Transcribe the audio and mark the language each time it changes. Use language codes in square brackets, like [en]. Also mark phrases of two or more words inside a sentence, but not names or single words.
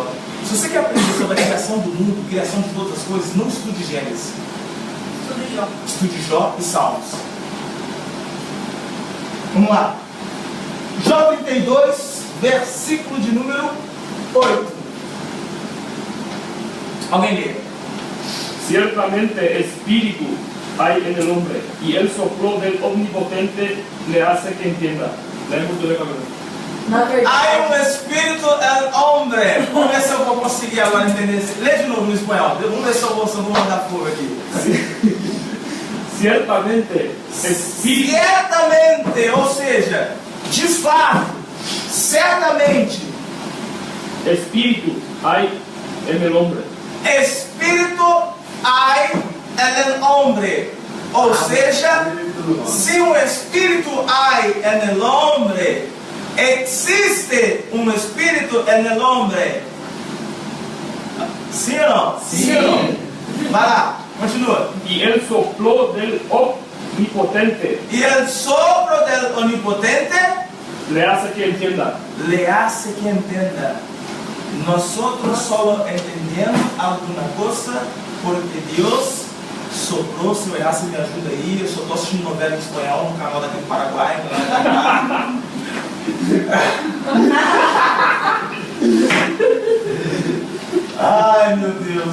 [pt] Se você quer aprender sobre a criação do mundo, criação de todas as coisas, não estude Gênesis. Estude Jó. Estude Jó e Salmos. Vamos lá. Jó 32, versículo de número 8. Alguém lê? [es] Ciertamente espíritu hay en el hombre, y el soplo del omnipotente le hace que entienda. Lee mucho de cabeza. [pt] Na Há verdade, espírito [es] el hombre. [pt] Vamos ver se eu vou conseguir agora entender. Lê de novo no espanhol. Vamos ver se eu vou mandar fogo aqui. [es] Ciertamente, espíritu, [pt] Certamente, ou seja, de fato, certamente, [es] espíritu hay en el hombre. espírito hay en el hombre. [pt] Ou seja, se um espírito [es] hay en el hombre, [pt] existe um espírito [es] en el hombre. [pt] Sim ou não? Sim. ou não? Vai lá, continua. [es] Y él sopló del omnipotente, [pt] E el sopro del onipotente [es] le hace que entienda. le hace que [pt] entenda. [es] Nosotros solo entendemos [pt] alguma coisa porque Deus soprou. Se eu errar, você me ajuda aí. Eu só estou assistindo novela em espanhol no canal daqui do Paraguai. Ai, meu Deus.